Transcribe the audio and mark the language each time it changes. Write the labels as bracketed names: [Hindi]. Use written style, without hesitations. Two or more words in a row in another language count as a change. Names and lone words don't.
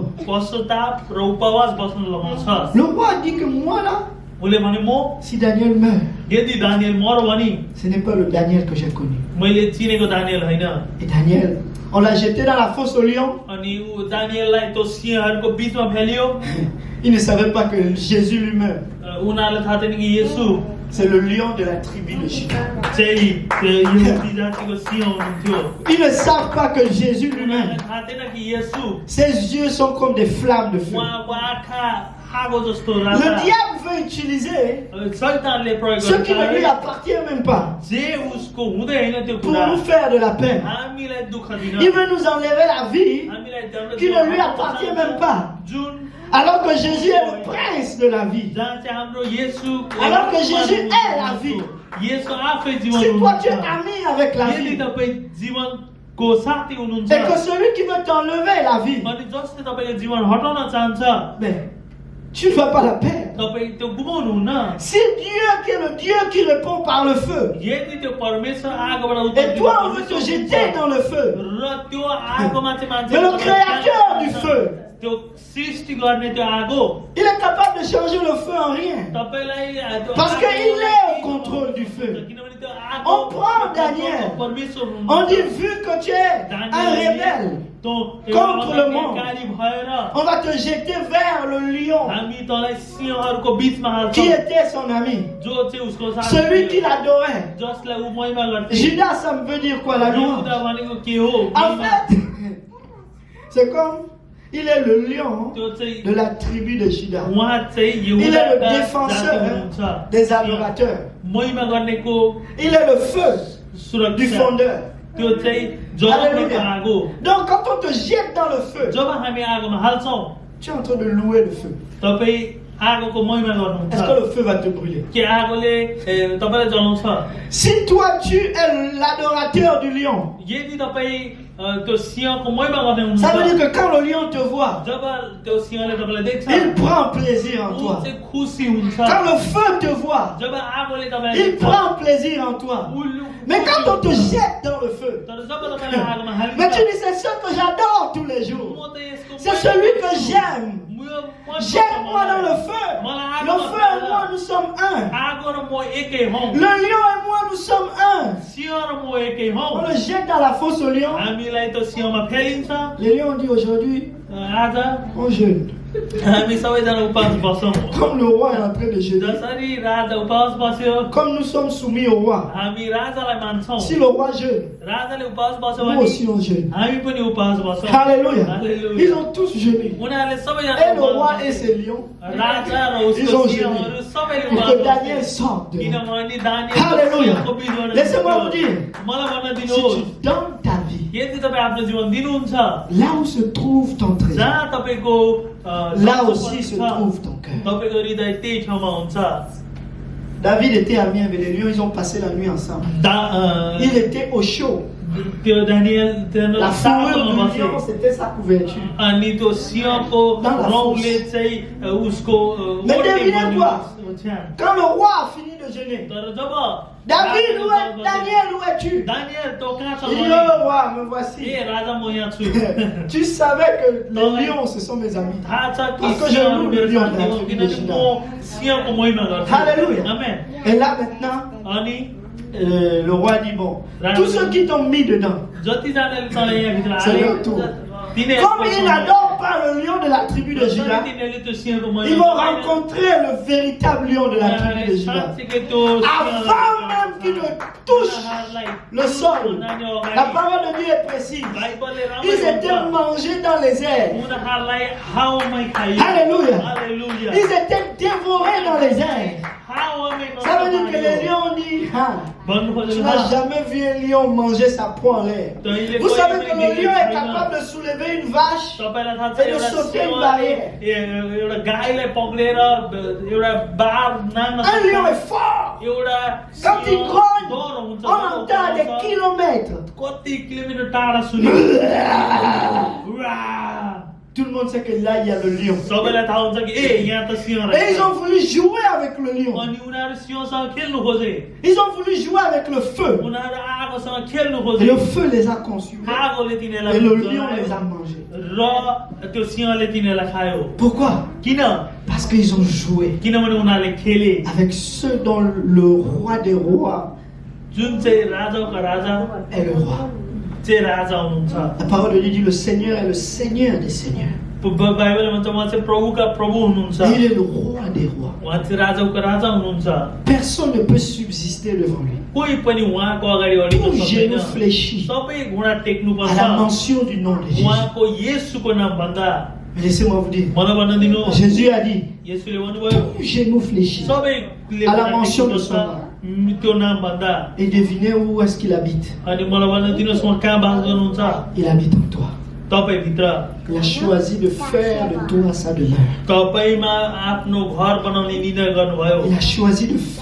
[Nepali] पश्चाताप र उपवास बस्न लगाउँछ [French] Le roi dit que moi là, [Nepali] उसले भने म [French] si Daniel meurt, [Nepali] यदि दानिएल मर भने [French] ce n'est pas le Daniel que j'ai connu. [Nepali] मैले चिनेको दानिएल होइन [French] Et Daniel, on l'a jeté dans la fosse au lion. [Nepali] अनि ऊ दानिएललाई त्यो सिंहहरूको बिचमा फ्यालियो [French] Il ne savait pas que Jésus lui-même, [Nepali] उनीहरूलाई थाहा थिएन कि येशू [French] c'est le lion de la tribu de Juda. [Nepali] चाहिँ त्यो यहुदी जातिको सिंह हुनुहुन्थ्यो [French] Ils ne savent pas que Jésus lui-même, [Nepali] उनीहरूलाई थाहा थिएन कि येशू [French] ses yeux sont comme des flammes de feu. [Nepali] उहाँको आँखा आगो जस्तो [French] Le [Nepali] राजा [French] diable veut utiliser [Nepali] शैतानले प्रयोग [French] ce qui ne lui [Nepali] गर्छ [French] appartient même pas [Nepali] जे उसको हुँदैन त्यो [French] pour [Nepali] कुरा [French] nous faire de la peine. [Nepali] हामीलाई दुःख दिन [French] Il veut nous enlever la vie [Nepali] हामीलाई दण्ड [French] qui ne lui appartient même pas. [Nepali] जुन [French] Alors que Jésus est le prince de la vie. [Nepali] जहाँ चाहिँ हाम्रो येशू [French] Alors que Jésus est la vie. [Nepali] येशू आफै जीवन [French] Si toi tu es [Nepali] हुनुहुन्छ [French] ami avec la [Nepali] यदि [French] vie [Nepali] तपाईँ जीवनको साथी हुनुहुन्छ [French] et que celui qui veut t'enlever la vie, [Nepali] अनि जसले तपाईँको जीवन हटाउन चाहन्छ [French] mais tu ne vas pas la perdre. [Nepali] तपाईँ त्यो गुमाउनुहुन्न [French] Si Dieu qui est le Dieu qui répond par le feu, [Nepali] यदि त्यो परमेश्वर आगोबाट उत्तर [French] et toi on veut te jeter dans le feu, [Nepali] र त्यो आगोमा चाहिँ मान्छे [French] mais le créateur du feu, [Nepali] त्यो सृष्टि गर्ने त्यो आगो [French] il est capable de changer le feu en rien. [Nepali] तपाईलाई त्यो [French] Parce [Nepali] आगोलाई [French] qu'il est au contrôle du feu. [Nepali] किनभने त्यो आगो [French] On prend Daniel. [Nepali] परमेश्वर हुनुहुन्छ [French] On dit, vu que tu es un rebelle, contre le monde, [Nepali] भएर [French] on va te jeter vers le lion [Nepali] हामी तँलाई सिंहहरूको बिचमा [French] qui [Nepali] हाल्छौँ [French] était son ami, [Nepali] जो चाहिँ उसको साथी [French] celui qui [Nepali] थियो, [French] l'adorait. [Nepali] जसलाई ऊ महिमा गर्थे [French] Judas, ça me veut dire quoi, la louange? [Nepali] यहुदा भनेको के हो [French] En [Nepali] महिमा। [French] fait, c'est comme, il est le lion [Nepali] त्यो चाहिँ [French] de la tribu de Judas. [Nepali] उहाँ चाहिँ [French] Il est le [Nepali] यहुदाका [French] défenseur [Nepali] जाति हुनुहुन्छ [French] des adorateurs. [Nepali] महिमा गर्नेको [French] Il est le feu du [Nepali] सुरक्षा [French] fondeur. [Nepali] त्यो चाहिँ जलाउनेको आगो [French] Donc quand on te jette dans le feu, [Nepali] जब हामी आगोमा हाल्छौँ [French] tu es en train de louer le feu. [Nepali] तपाईँ आगोको महिमा गर्नुहुन्छ [French] Est-ce que le feu va te brûler? [Nepali] के आगोले तपाईँलाई जलाउँछ [French] Si toi tu es l'adorateur du lion, [Nepali] यदि तपाईँ त्यो सिंहको महिमा गर्ने [French] ça veut [Nepali] हुनुहुन्छ [French] dire que quand le lion te voit, [Nepali] जब त्यो सिंहले तपाईँलाई देख्छ [French] il prend plaisir en [Nepali] ऊ [French] toi. [Nepali] चाहिँ खुसी हुन्छ [French] Quand le feu te voit, [Nepali] जब आगोले तपाईँलाई [French] il [Nepali] देख्छ [French] prend plaisir en toi. Mais quand on te jette dans le feu, [Nepali] तर जब तपाईँलाई आगोमा हालिन्छ [French] mais tu dis c'est ce que j'adore tous les jours. [Nepali] म त यसको [French] C'est celui que j'aime. [Nepali] म [French] Jette-moi dans le feu. Le feu et moi, nous sommes un. [Nepali] आगो र म एकै हौ [French] Le lion et moi, nous sommes un. [Nepali] सिंह र म एकै हौ [French] On le jette dans la fosse au lion. [Nepali] हामीलाई त सिंहमा फेलिन्छ [French] Les lions ont dit aujourd'hui, [Nepali] आज [French] on jeûne. [Nepali] हामी सबैजना उपवास बसौँ [French] Comme le roi est en train de jeûner. [Nepali] जसरी राजा उपवास बस्यो [French] Comme nous sommes soumis au roi. [Nepali] हामी राजालाई मान्छौँ [French] Si le roi jeûne, [Nepali] राजाले उपवास बस्यो [French] nous [Nepali] भने [French] aussi on jeûne. [Nepali] हामी पनि उपवास बस्छौँ [French] Alléluia. Alléluia. Ils ont tous jeûné. [Nepali] उनीहरूले सबैजना [French] Et le [Nepali] उपवास [French] roi et [Nepali] बस्यो। [French] ses lions. [Nepali] राजा र [French] Ils ont [Nepali] उसको [French] jeûné. [Nepali] सिंहहरू सबैले [French] Pour [Nepali] उपवास [French] que Daniel [Nepali] बस्यो। [French] sorte de là. [Nepali] किनभने दानियल [French] Alléluia. [Nepali] सिंहको बिचबाट [French] Laissez-moi vous dire. [Nepali] मलाई भन्न [French] Si [Nepali] दिनुहोस् [French] tu donnes ta vie, [Nepali] यदि तपाईँ आफ्नो जीवन दिनुहुन्छ [French] là où se trouve ton trésor, [Nepali] जहाँ तपाईँको [French] là aussi se trouve ton cœur. [Nepali] तपाईँको हृदय त्यही ठाउँमा हुन्छ [French] David était ami avec les lions, ils ont passé la nuit ensemble. Il était au chaud. [Nepali] त्यो दानियल [French] La [Nepali] साथमा [French] fourrure du [Nepali] बस्यो [French] lion, c'était sa couverture. [Nepali] अनि त्यो सिंहको [French] Dans la [Nepali] रौँले [French] fosse. [Nepali] चाहिँ उसको [French] Mais [Nepali] ओढे [French] devinez [Nepali] बन्यो [French] quoi? [Nepali] ओछ्यान। [French] Quand le roi a fini de jeûner, [Nepali] तर जब [French] David, où est Daniel, où es-tu? [Nepali] दानियल तँ कहाँ छ [French] Il dit, [Nepali] भने, [French] oh roi, me voici. [Nepali] ए राजा म यहाँ छु [French] Tu savais que les lions, ce sont mes amis. [Nepali] थाहा छ कि [French] Parce que je [Nepali] सिंहहरू [French] loue [Nepali] मेरो [French] le lion [Nepali] साथी [French] de la [Nepali] हो, [French] tribu de [Nepali] किनकि [French] Juda. [Nepali] म सिंहको महिमा गर्छु [French] Alléluia. [Nepali] आमेन। [French] Et là maintenant, [Nepali] अनि [French] le roi dit, bon, tous ceux qui t'ont mis dedans, [Nepali] जतिजनाले तँलाई यहाँ भित्र [French] C'est [Nepali] हाले, [French] leur tour. [Nepali] तिनीहरूको [French] comme ils n'adorent pas le lion de la tribu de [Nepali] जसरी [French] Juda, [Nepali] तिनीहरूले त्यो सिंहको महिमा [French] ils vont [Nepali] गर्दैन, [French] rencontrer le véritable lion de la tribu de Juda. [Nepali] साँच्चीकै त्यो [French] Avant même qu'ils ne touchent le sol, la parole de Dieu est précise. Ils étaient mangés dans les airs. [Nepali] उनीहरूलाई हावामै खाइयो [French] Alléluia. [Nepali] हालेलुया [French] Ils étaient dévorés dans les airs. [Nepali] हावामै [French] Ça veut dire que [Nepali] नष्ट [French] les [Nepali] पारियो। [French] lions ont dit, ah, [Nepali] भन्नु [French] tu [Nepali] खोजेको [French] n'as [Nepali] छ, [French] jamais vu un lion manger sa proie en l'air. Vous savez que le lion est capable de soulever une vache. [Nepali] तपाईलाई थाहा छ [French] Et de [Nepali] एउटा [French] sauter une [Nepali] सिंहले, [French] barrière. [Nepali] एउटा गाईलाई पक्रेर एउटा बार नाम्न [French] Un lion [Nepali] सक्छ। [French] est fort. [Nepali] एउटा [French] Quand il [Nepali] सिंह [French] grogne, [Nepali] डर हुन्छ, [French] on entend à des kilomètres. [Nepali] कति किलोमिटर टाढा सुन्यो [French] Tout le monde sait que là, il y a le lion. [Nepali] सबैलाई थाहा हुन्छ कि ए यहाँ त सिंह [French] Et ils [Nepali] रहेछ [French] ont voulu jouer avec le lion. [Nepali] अनि उनीहरू सिंहसँग खेल्नु खोजे [French] Ils ont voulu jouer avec le feu. [Nepali] उनीहरू आगोसँग खेल्नु [French] Et [Nepali] खोजे [French] le feu les a consumés. [Nepali] आगोले [French] Et [Nepali] तिनीहरूलाई [French] le lion [Nepali] जलायो [French] les a mangés. [Nepali] र त्यो सिंहले तिनीहरूलाई खायो [French] Pourquoi? [Nepali] किन [French] Parce qu'ils ont joué [Nepali] किनभने उनीहरूले खेले [French] avec ceux dont le roi des rois [Nepali] जुन चाहिँ राजाका राजा [French] est le roi. [Nepali] चाहिँ राजा हुनुहुन्छ [French] La parole de Dieu dit le Seigneur est le Seigneur des seigneurs. [Nepali] बाइबलमा भन्छ उहाँ चाहिँ प्रभुका प्रभु हुनुहुन्छ [French] Et il est le roi des rois. [Nepali] उहाँ चाहिँ राजाको राजा हुनुहुन्छ [French] Personne ne peut subsister devant lui. [Nepali] कोही पनि उहाँको अगाडि अडिन [French] Tout genou [Nepali] सक्दैन [French] fléchit [Nepali] सबै घुँडा टेक्नु [French] à la [Nepali] पर्छ [French] mention du nom de Jésus. [Nepali] उहाँको येशूको नाम भन्दा [French] Mais laissez-moi vous dire, [Nepali] मलाई भन्न दिनु [French] Jésus a dit, [Nepali] येशूले भन्नुभयो [French] tout genou fléchit. [Nepali] सबैले [French] À la [Nepali] घुँडा [French] mention [Nepali] टेक्नु [French] de son [Nepali] पर्छ त्यो नाम भन्दा [French] Et devinez où est-ce qu'il habite. [Nepali] अनि मलाई भन्न दिनुहोस् उहाँ कहाँ बास गर्नुहुन्छ [French] Il habite en toi. [Nepali] तपाईँभित्र [French] Il a choisi de faire de toi sa demeure. [Nepali] तपाईँमा आफ्नो घर बनाउने निर्णय गर्नुभयो [French] Il a choisi de